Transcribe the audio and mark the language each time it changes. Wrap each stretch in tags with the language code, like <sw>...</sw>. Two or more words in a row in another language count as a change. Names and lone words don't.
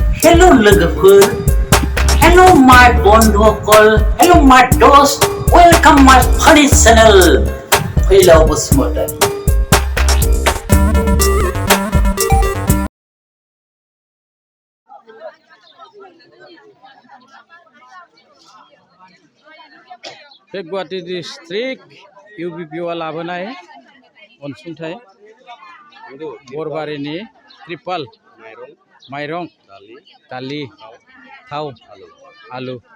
<brx>Hello लोगोफोर,</brx> <en>Hello my बन्धुफोर, Hello my दोस्त, Welcome my funny channel.</en> <brx>फैलाव बसुमतारी। गुवाहाटी डिस्ट्रिक्ट UBPO लाबोनाय अनसुंथाइ बरबारिनि ट्रिपाल माइरं दालि थाव आलु</brx>